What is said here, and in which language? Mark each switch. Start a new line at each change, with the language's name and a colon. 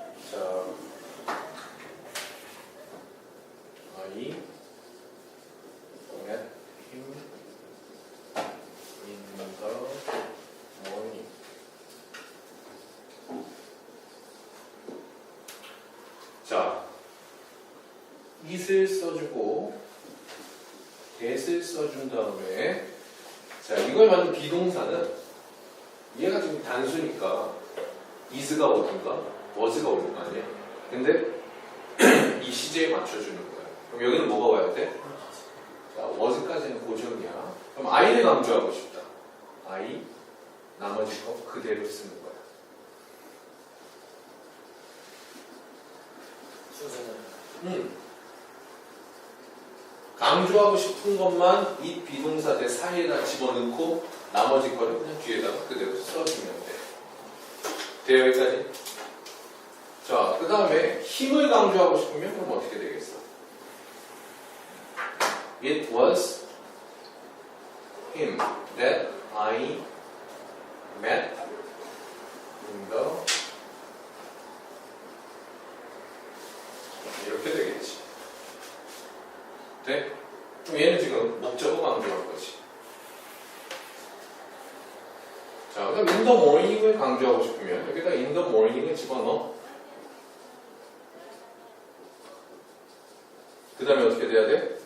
English: 자, I met him in the morning.
Korean: 자, it을 써주고 that을 써준 다음에, 자, 이걸 만든 비동사는 얘가 지금 단수니까 is가 오든가 was가 오는 거 아니야? 근데 이 시제에 맞춰주는 거야. 그럼 여기는 뭐가 와야 돼? 자, was까지는 고정이야. 그럼 I를 강조하고 싶다. I, 나머지 거 그대로 쓰는 거야. 순서는 강조하고 싶은 것만 이 비동사 대 사이에다 집어넣고 나머지 거를 그냥 뒤에다가 그대로 써주면 돼. 돼요, 여기까지? 자, 그 다음에 힘을 강조하고 싶으면 그럼 어떻게 되겠어?
English: It was him that I met in the
Korean: 이렇게 되겠지. 돼? 그럼 얘는 지금 목적어 강조할 거지. 자, 그럼
English: in the morning
Korean: 을 강조하고 싶으면 여기다 in the morning을 집어넣어. 그 다음에 어떻게 돼야 돼?